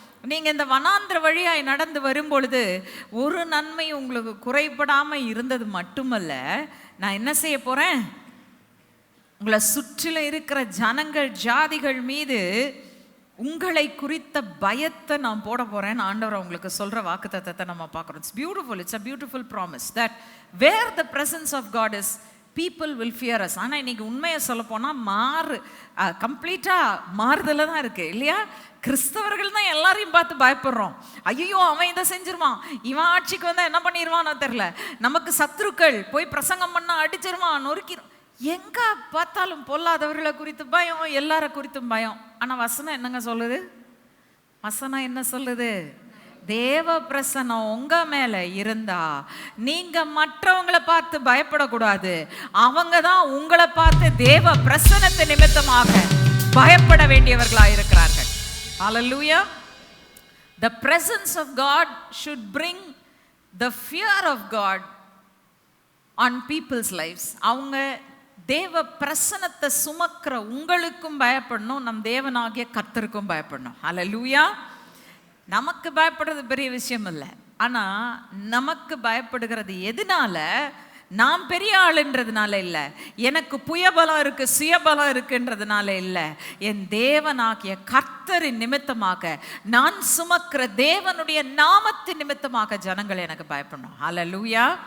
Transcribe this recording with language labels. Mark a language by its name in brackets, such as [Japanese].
[Tamil] நீங்க இந்த வனாந்திர வழியாய் நடந்து வரும் பொழுது ஒரு நன்மை உங்களுக்கு குறைபடாம இருந்தது மட்டுமல்ல, நான் என்ன செய்ய போறேன்? உங்களை சுற்றிலும் இருக்கிற ஜனங்கள் ஜாதிகள் மீது உங்களை குறித்த பயத்தை நான் போட போறேன். ஆண்டவர் உங்களுக்கு சொல்ற வாக்குத்தத்தத்தை நம்ம பார்க்கிறோம். [English] It's beautiful. It's a beautiful promise that where the presence of God is, people will fear us. [Tamil] ஆனால் இன்னைக்கு உண்மையை சொல்ல போனால் கம்ப்ளீட்டாக மாறுதல தான் இருக்கு இல்லையா? கிறிஸ்தவர்கள் தான் எல்லாரையும் பார்த்து பயப்படுறோம். ஐயோ, அவன் இதை செஞ்சிருவான், இவன் ஆட்சிக்கு வந்தால் என்ன பண்ணிடுவான்னு தெரியல, நமக்கு சத்துருக்கள் போய் பிரசங்கம் பண்ண அடிச்சிருவான், நொறுக்கிடும். எங்க பார்த்தாலும் பொல்லாதவர்களை குறித்து பயம், எல்லார குறித்தும் பயம். ஆனால் வசனம் என்னங்க சொல்லுது? வசனம் என்ன சொல்லுது? தேவ பிரசனம் உங்க மேல இருந்தா நீங்க மற்றவங்களை பார்த்து பயப்படக்கூடாது. அவங்க தான் உங்களை பார்த்து தேவ பிரசனத்தை நிமித்தமாக பயப்பட வேண்டியவர்களா இருக்கிறார்கள். ஹல்லேலூயா. [English] The presence of God should bring the fear of God on people's lives. [Tamil] அவங்க தேவ பிரசனத்தை சுமக்கிற உங்களுக்கும் பயப்படணும், நம் தேவனாகிய கர்த்தருக்கும் பயப்படணும். ஹல்லேலூயா. நமக்கு பயப்படுறது பெரிய விஷயம் இல்லை. ஆனால் நமக்கு பயப்படுகிறது எதனால? நாம் பெரிய ஆளுன்றதுனால இல்லை, எனக்கு புயபலம் இருக்கு சுயபலம் இருக்குன்றதுனால இல்லை, என் தேவனாகிய கர்த்தரின் நிமித்தமாக, நான் சுமக்கிற தேவனுடைய நாமத்தின் நிமித்தமாக ஜனங்கள் எனக்கு பயப்படணும். ஹல்லேலூயா.